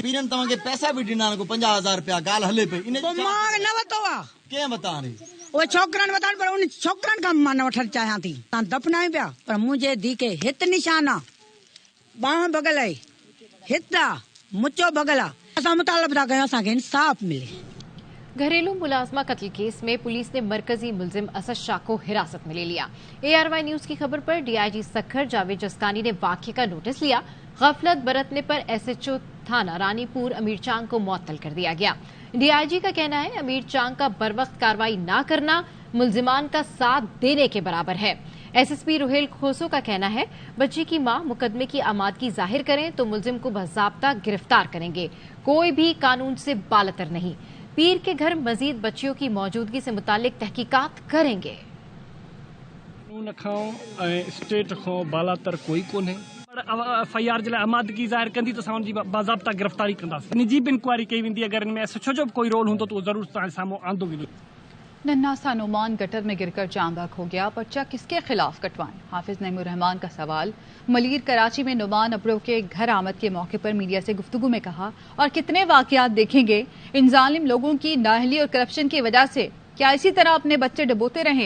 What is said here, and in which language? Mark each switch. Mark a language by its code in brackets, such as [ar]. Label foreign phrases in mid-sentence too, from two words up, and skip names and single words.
[sd] पीरनि तव्हांखे पैसा बि ॾिना को 50,000 रुपया ॻाल्हि हले पई, पोइ मां न वरितो आहे। कंहिं वरिता? उहे छोकिरनि वरिता, पर उन छोकिरनि खां मां न वठणु चाहियां थी। तव्हां दफ़नायो पिया, पर मुंहिंजे धीउ खे हिते निशान आहे, बांह बगल आहे, हिते आहे, मुचो बगल आहे। असां मुतालबो था कयूं असांखे इंसाफ़ मिले। [ur] گھریلو ملازمہ قتل کیس میں پولیس نے مرکزی ملزم اسد شاہ کو حراست میں لے لیا. ARY نیوز کی خبر پر DIG سکھر جاوید جسکانی نے واقعے کا نوٹس لیا. غفلت برتنے پر SHO تھانہ رانی پور امیر چانگ کو معطل کر دیا گیا. DIG کا کہنا ہے امیر چانگ کا بروقت کارروائی نہ کرنا ملزمان کا ساتھ دینے کے برابر ہے. SSP روحیل کھوسو کا کہنا ہے بچی کی ماں مقدمے کی آمادگی ظاہر کریں تو ملزم کو باضابطہ گرفتار کریں گے، کوئی بھی قانون سے بالاتر نہیں. پیر کے گھر مزید بچیوں کی موجودگی سے متعلق تحقیقات کریں گے. [sd] कानून खां स्टेट खां बालातर कोई कोन्हे, पर FIR जे लाइ आमादगी ज़ाहिर कंदी त असां उनजी बाज़ाब्ता गिरफ़्तारी कंदासीं। निजी बि इंक्वायरी कई वेंदी, अगर इनमें SHO जो कोई रोल हूंदो तो ज़रूर तव्हांजे साम्हूं आंदो वेंदो। [ur] ننھا سا نعمان گٹر میں گر کر جاں بحق ہو گیا، پرچہ کس کے خلاف کٹوائیں? حافظ نعیم الرحمان کا سوال۔ ملیر کراچی میں نعمان ابڑو کے گھر آمد کے موقع پر میڈیا سے گفتگو میں کہا، اور کتنے واقعات دیکھیں گے ان ظالم لوگوں کی نااہلی اور کرپشن کی وجہ سے، کیا اسی طرح اپنے بچے ڈبوتے رہیں?